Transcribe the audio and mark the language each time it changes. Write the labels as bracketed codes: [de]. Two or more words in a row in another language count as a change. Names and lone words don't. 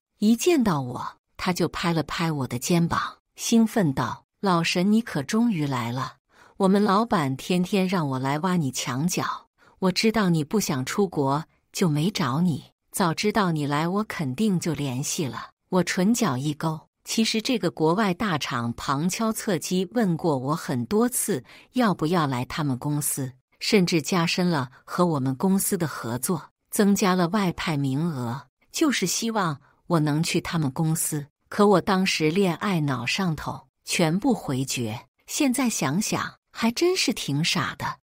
[zh] 一見到我，他就拍了拍我的肩膀，興奮道：“老沈，你可終於來了！我們老闆天天讓我來挖你牆角，我知道你不想出國，就沒找你。早知道你來，我肯定就聯繫了。” 我唇角一勾，其實這個國外大廠旁敲側擊問過我很多次，要不要來他們公司，甚至加深了和我們公司的合作，增加了外派名額，就是希望我能去他們公司。可我當時戀愛腦上頭，全部回絕。現在想想，還真是挺傻的。